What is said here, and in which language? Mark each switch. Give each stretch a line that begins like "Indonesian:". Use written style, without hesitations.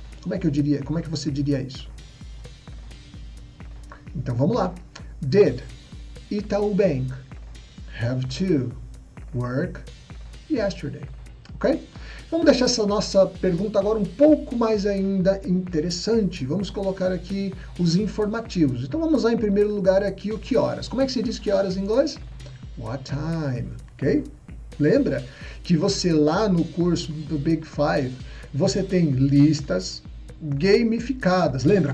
Portuguese: Como é que você diria isso? Então, vamos lá.
English: Did Itaú Bank have to work yesterday?
Portuguese: Ok? Vamos deixar essa nossa pergunta agora um pouco mais ainda interessante. Vamos colocar aqui os informativos. Então vamos lá em primeiro lugar aqui o que horas. Como é que se diz que horas em inglês?
English: What time?
Portuguese: Ok? Lembra que você lá no curso do Big Five, você tem listas gamificadas, lembra?